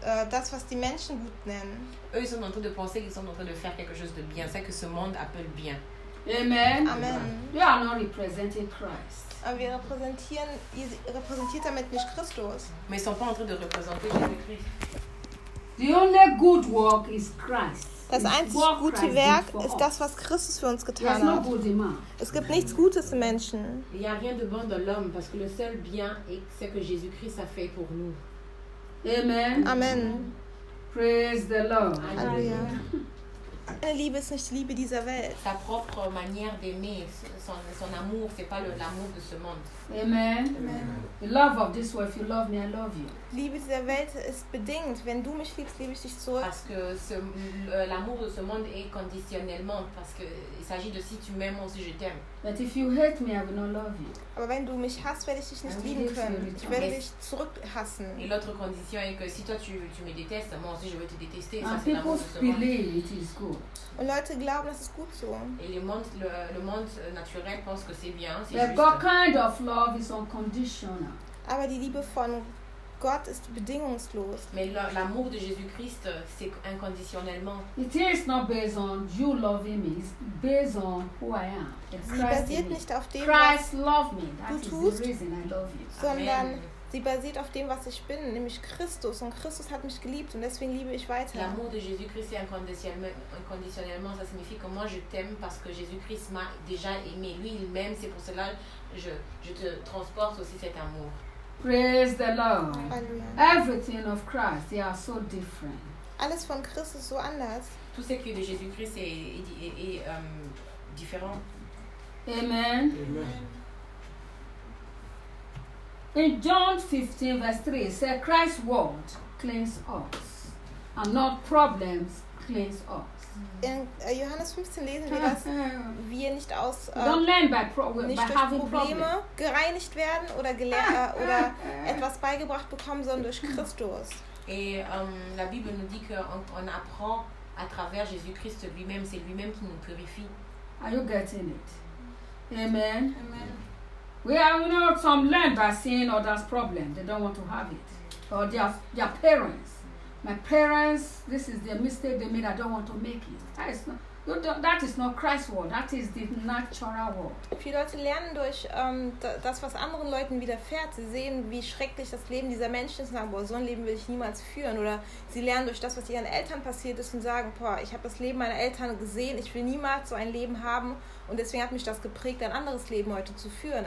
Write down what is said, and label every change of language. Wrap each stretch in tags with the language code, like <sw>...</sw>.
<de>Das was die Menschen gut nennen.</de> <fr>Eux sont en train de penser qu'ils sont en train de faire quelque chose de bien, c'est que ce monde appelle bien. Amen. Amen.</fr> <en>We are not representing Christ.</en> <de>Aber wir repräsentieren, ihr repräsentiert damit nicht Christus.</de> <fr>Mais ils sont pas en train de représenter Jésus-Christ.</fr> <en>The only good work is Christ.</en> <de>Das einzige gute Werk ist das, was Christus für uns getan hat. Es gibt nichts Gutes im Menschen.</de> <fr>Il n'y a rien de bon dans l'homme, parce que le seul bien est ce que Jésus-Christ a fait pour nous. Amen. Amen.</fr> <en>Praise the Lord.</en> <fr>Alléluia.</fr> <de>Liebe ist nicht die Liebe dieser Welt.</de> <fr>Sa propre manière d'aimer, son amour, c'est pas l'amour de ce monde. Amen. Amen.</fr> <en>The love of this world, if you love me, I love you.</en> <de>Liebe dieser Welt ist bedingt. Wenn du mich liebst, liebe ich dich zurück.</de> <fr>Parce que l'amour de ce monde est conditionnellement, parce que il s'agit de si tu m'aimes ou si je t'aime.</fr> <en>But if you hate me, I will not love you.</en> <de>Aber wenn du mich hasst, werde ich dich nicht lieben können. Ich werde dich zurückhassen.</de> <fr>Et l'autre condition est que si toi tu me détestes, moi aussi je vais te détester.</fr> <en>And people believe it is good.</en> <de>Und Leute glauben, das ist gut so.</de> <fr>Et le monde naturel pense que c'est bien.</fr> <en>But God kind of love is unconditional.</en> <de>Aber die Liebe von Gott ist bedingungslos.</de> <fr>Mais l'amour de Jésus-Christ, c'est inconditionnellement.</fr> <en>It is not based on you loving me. It's based on who I am.</en> <de>Sie basiert nicht auf dem,</de> <en>Christ love me.</en> <de>Du</de> <en>that</en> <de>tust,</de> <en>is the reason I love you.</en> <de>Sondern sie basiert auf dem, was ich bin, nämlich Christus. Und Christus hat mich geliebt und deswegen liebe ich weiter.</de> <fr>L'amour de Jésus-Christ est inconditionnellement. Ça signifie que moi je t'aime parce que Jésus-Christ m'a déjà aimé. Lui, il m'aime. C'est pour cela que je te transporte aussi cet amour.</fr> <en>Praise the Lord. Hallelujah. Everything of Christ, they are so different.</en> <de>Alles von Christus so anders.</de> <fr>Tout ce qui est de Jésus-Christ est différent. Amen. Amen.</fr> <en>In John 15, verse 3, it says, Christ's word cleans us, and not problems cleans us.</en> <de>In Johannes 15 lesen wir, dass wir nicht aus nicht durch Probleme gereinigt werden oder oder etwas beigebracht bekommen, sondern durch Christus.</de> <fr>Et la Bible nous dit qu'on apprend à travers Jésus-Christ lui-même, c'est lui-même qui nous purifie.</fr> <en>Are you getting it? Amen. Amen. We are, you know, some learn by seeing others' problems. They don't want to have it. Or their parents My parents, this is the mistake they made, I don't want to make it. That is not, that is not Christ's word. That is the natural word.</en> <de>Viele Leute lernen durch das, was anderen Leuten widerfährt. Sie sehen, wie schrecklich das Leben dieser Menschen ist und sagen, boah, so ein Leben will ich niemals führen. Oder sie lernen durch das, was ihren Eltern passiert ist und sagen, boah, ich habe das Leben meiner Eltern gesehen, ich will niemals so ein Leben haben und deswegen hat mich das geprägt, ein anderes Leben heute zu führen.</de>